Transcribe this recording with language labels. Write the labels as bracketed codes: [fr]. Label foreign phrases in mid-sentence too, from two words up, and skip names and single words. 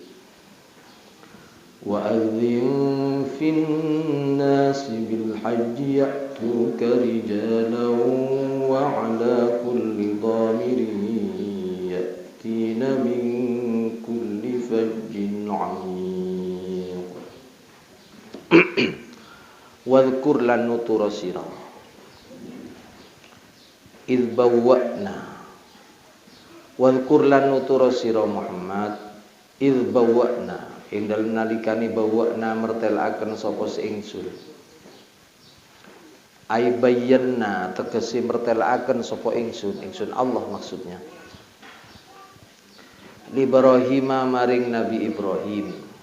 [ar] وأذن في الناس بالحج يأتوك رجالا وعلى كل ضامر يأتين من كل فج عميق [jv] واذكر lan nutura sira [ar] إذ بوأنا [jv] wadhkur lan nutura sira Muhammad [ar] إذ بوأنا [jv] ing dalem nalikane bawwa'na mertelaken sapa ingsun [ar] أي بيّن [jv] tegese mertelaken sapa ingsun Allah maksudnya [ar] لإبراهيم [jv] maring Nabi Ibrahim